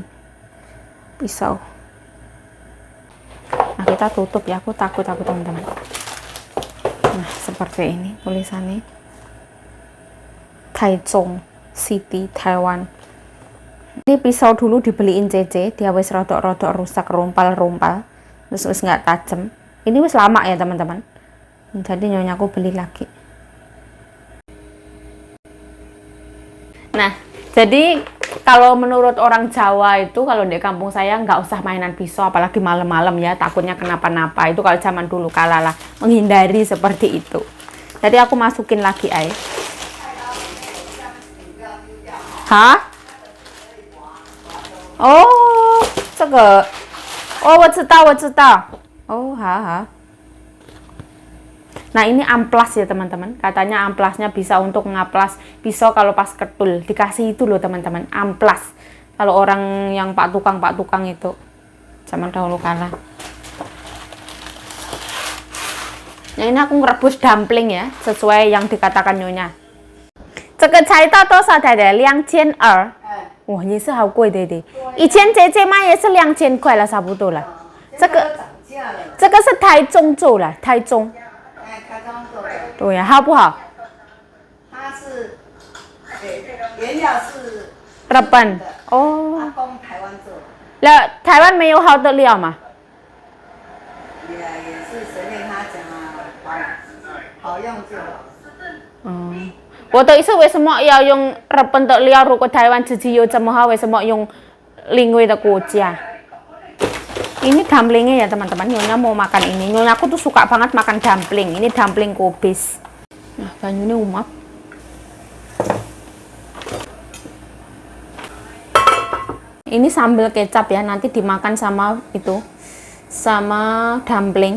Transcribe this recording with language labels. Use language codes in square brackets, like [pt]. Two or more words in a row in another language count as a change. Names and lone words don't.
[id] Pisau. Nah kita tutup ya, aku takut teman-teman. Nah seperti ini tulisannya. Taichung City, Taiwan. Ini pisau dulu dibeliin CC, [jv] dia wis rodok-rodok rusak, rumpal-rumpal. [id] Terus wis nggak tajam. Ini wis lama ya teman-teman. Jadi nyonyaku beli lagi. Nah, jadi kalau menurut orang Jawa itu kalau di kampung saya nggak usah mainan pisau, apalagi malam-malam ya, takutnya kenapa-napa. Itu kalau zaman dulu kala lah, menghindari seperti itu. Jadi aku masukin lagi air. Hah? [zh] Oh, 这个 哦，我知道。Oh, ha. [id] Nah, ini amplas ya, teman-teman. Katanya amplasnya bisa untuk ngaplas pisau kalau pas ketul. Dikasih itu loh, teman-teman. Amplas. Kalau orang yang pak tukang itu. Zaman dahulu kala. Nah, ini aku ngerebus dumpling ya. Sesuai yang dikatakan nyonya. [zh] 这个才到多少台的？2200。哇，也是好贵的。以前姐姐卖也是2000块了，差不多了。这个是台中做了，台中。台中做的。对呀，好不好？它是，原料是日本哦。阿公台湾做的。那台湾没有好的料吗？也是随便他讲啊，好用就好。嗯。我的意思，为什么要用日本的料？如果台湾自己有这么好，为什么用另外的国家？ [id] Ini dumplingnya ya teman-teman. Nyonya mau makan ini. Nyonya aku tuh suka banget makan dumpling. Ini dumpling kubis. Nah, banyunya umap. Ini sambal kecap ya. Nanti dimakan sama itu, sama dumpling.